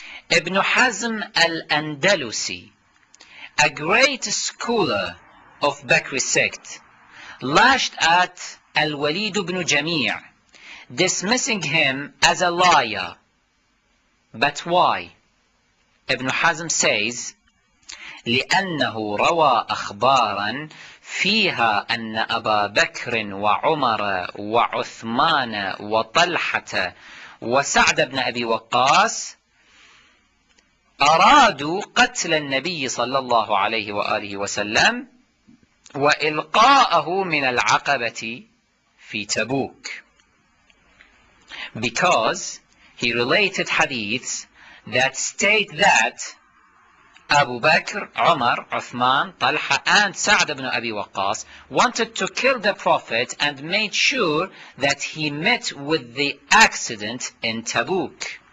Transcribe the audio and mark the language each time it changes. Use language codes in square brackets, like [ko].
[en] Ibn Hazm al-Andalusi, a great scholar of Bakri sect, lashed at Al-Walid ibn Jami', dismissing him as a liar. But why? Ibn Hazm says, [ar] لأنه روى أخبارا فيها أن أبا بكر وعمر وعثمان وطلحة وسعد بن أبي وقاص أرادوا قتل النبي صلى الله عليه وآله وسلم وإلقاءه من العقبة في تبوك. [en] Because he related hadiths that state that Abu Bakr, Umar, Uthman, Talha and Sa'd ibn Abi Waqqas wanted to kill the Prophet and made sure that he met with the accident in Tabuk.